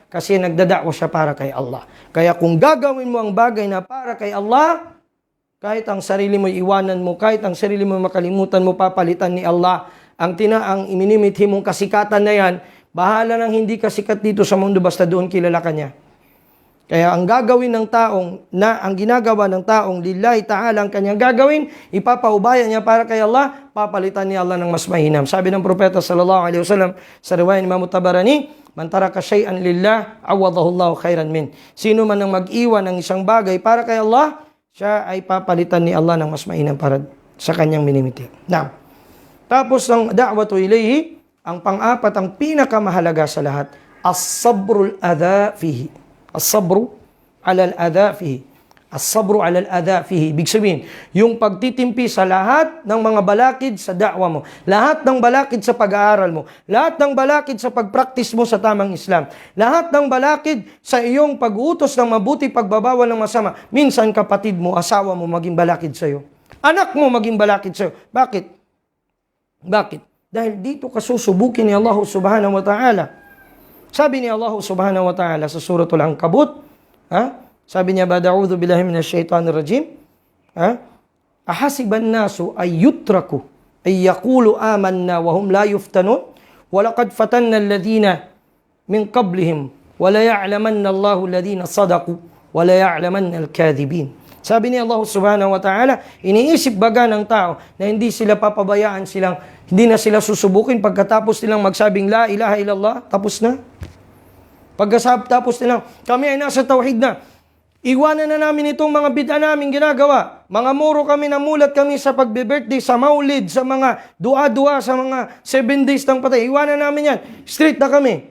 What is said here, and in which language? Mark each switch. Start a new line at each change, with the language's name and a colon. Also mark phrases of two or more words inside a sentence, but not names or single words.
Filipino: Kasi nagdadakwa siya para kay Allah. Kaya kung gagawin mo ang bagay na para kay Allah, kahit ang sarili mo iwanan mo, kahit ang sarili mo makalimutan mo, papalitan ni Allah. Ang iminimithi mong kasikatan na yan, bahala nang hindi kasikat dito sa mundo, basta doon kilala ka niya. Kaya ang gagawin ng taong, ang ginagawa ng taong
Arabic: لله تعالى
Filipino: ang kanyang gagawin, ipapaubaya niya para kay Allah, papalitan ni Allah ng mas mahinam. Sabi ng propeta
Arabic: صلى الله عليه وسلم
Filipino: sa riwayat ni Imam Tabarani,
Arabic: من ترك شيئا لله عوضه الله خيرا من.
Filipino: Sino man ang mag-iwan ng isang bagay para kay Allah, siya ay papalitan ni Allah ng mas mahinam para sa kanyang minimiti. Now, tapos ang
Arabic: دعوة إليه,
Filipino: ang pang-apat, ang pinakamahalaga sa lahat,
Arabic: الصبر الأذى فيه. الصبر على الأذى فيه الصبر على الأذى فيه.
Filipino: Ibig sabihin, yung pagtitimpi sa lahat ng mga balakid sa da'wa mo, lahat ng balakid sa pag-aaral mo, lahat ng balakid sa pag-practice mo sa tamang Islam, lahat ng balakid sa iyong pag-utos ng mabuti, pagbabawal ng masama. Minsan kapatid mo, asawa mo maging balakid sa iyo. Anak mo maging balakid sa iyo. Bakit? Bakit? Dahil dito ka susubukin ni Allah
Arabic: سبحانه وتعالى.
Filipino: Sabi ni Allah
Arabic: سبحانه وتعالى
Filipino: sa Suratul Ankabut, sabi niya,
Arabic: أعوذ بالله من الشيطان الرجيم أحسب الناس أن يتركوا أن يقولوا آمنا وهم لا يفتنون ولقد فتنا الذين من قبلهم فليعلمن الله الذين صدقوا وليعلمن الكاذبين.
Filipino: Sabi ni Allah
Arabic: سبحانه وتعالى,
Filipino: iniisip baga ng tao na hindi sila papabayaan hindi na sila susubukin pagkatapos nilang magsabing
Arabic: لا إله إلا الله,
Filipino: tapos na. Pagkatapos nilang, kami ay nasa tauhid na. Iwanan na namin itong mga bid'a namin ginagawa. Mga muro kami, namulat kami sa pagbe-birthday, sa maulid, sa mga dua-dua, sa mga 7 days ng patay. Iwanan namin yan. Straight na kami.